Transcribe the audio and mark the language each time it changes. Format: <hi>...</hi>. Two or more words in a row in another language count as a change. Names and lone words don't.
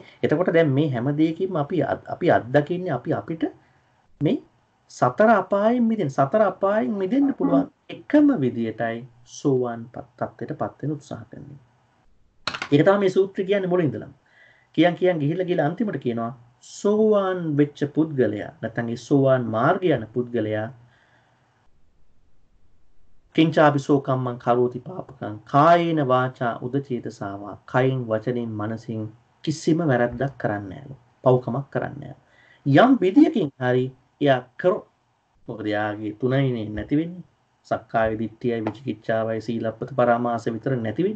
<si>එතකොට දැන් මේ හැම දෙයකින්ම අපි අත්දකින්නේ අපිට මේ සතර අපායෙන් මිදෙන්න පුළුවන් එකම විදියටයි සෝවාන් තත්ත්වයටපත් වෙන උත්සාහ කරන්නේ. ඒක තමයි මේ සූත්‍රය කියන්නේ මුලින් ඉඳලම. කියන් ගිහිල්ලා අන්තිමට කියනවා සෝවාන් වෙච්ච පුද්ගලයා නැත්නම් ඒ සෝවාන් මාර්ගය යන පුද්ගලයා</si> <pi>කිංචාපිසෝ කම්මං කරෝති පාපකං කායේන වාචා උදචේතසාවා</pi> <si>කයින් වචනෙන් මනසින් කිසිම වැරද්දක් කරන්නේ නැහැ. පව්කමක් කරන්නේ නැහැ. යම් විදියකින් හරි එයා කරොත් මොකද යාගේ තුනයිනේ නැති වෙන්නේ. සක්කාය දිට්ඨියයි විචිකිච්ඡාවයි</si> <pi>සීලප්පත පරාමාස</pi> <si>විතර නැති වෙන.</si>